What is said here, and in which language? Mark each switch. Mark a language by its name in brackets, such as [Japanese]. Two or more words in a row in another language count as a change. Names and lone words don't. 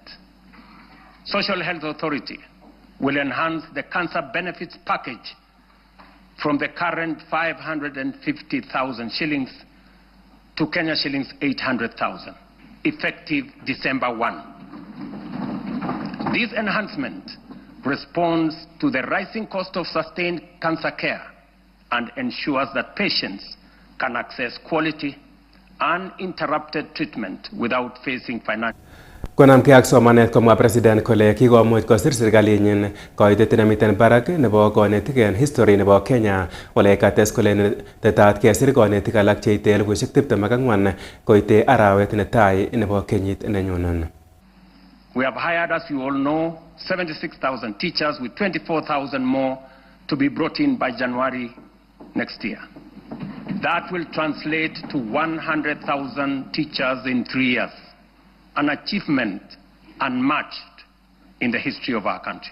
[English] Social Health Authority will enhance the cancer benefits package from the current 550,000 shillings to Kenya shillings 800,000, effective December 1. This enhancement responds to the rising cost of sustained cancer care and ensures that patients can access quality, uninterrupted treatment without facing financial. [Kalenjin] Konamgei ak somanet komwa president kole kikomuch kosir serkalinyin koitet nemiten barak nebo konetik en history nebo Kenya ole kates kole tetat kesir konetik alak cheite 24,000 koite arawet netai nebo kenyit nenyone. [English] We have hired, as you all know, 76,000 teachers with 24,000 more to be brought in by January next year. That will translate to 100,000 teachers in 3 years, an achievement unmatched in the history of our country.